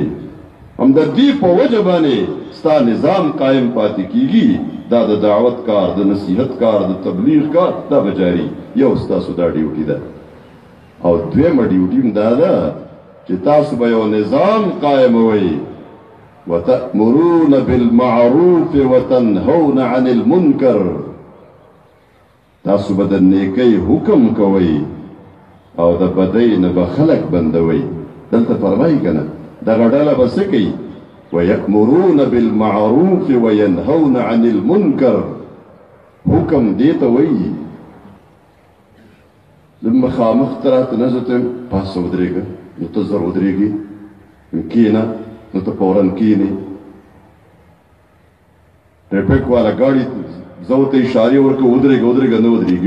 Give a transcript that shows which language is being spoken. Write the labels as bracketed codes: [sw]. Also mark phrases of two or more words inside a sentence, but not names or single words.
[ps] هم د دې په وجه باندې ستا نظام قایم پاتې کېږي. دا د دعوت کار، د نصیحت کار، د تبلیغ کار دا به جاري. یو ستاسو دا ډیوټي ده. او دویمه ډیوټي هم دا ده چې تاسو به یو نظام قایموئ. [ar] وتأمرون بالمعروف وتنهون عن المنکر. [ps] تاسو به د نیکۍ حکم کوئ او د بدۍ نه به خلک بندوئ. دلته فرمایي که نه، دغه ډله به څه کوي؟ [ar] ويأمرون بالمعروف وينهون عن المنکر. [ps] حکم دې ته وایي. زه مخامخ ته راته نه زه ته پاسه ودرېږه، نو ته زر ودرېږي، کښېنه، نو ته فوراً کښېنې. ټریفک والا ګاډي زه ورته اشارې ورکړه ودرېږه ودرېږه، نه ودرېږي.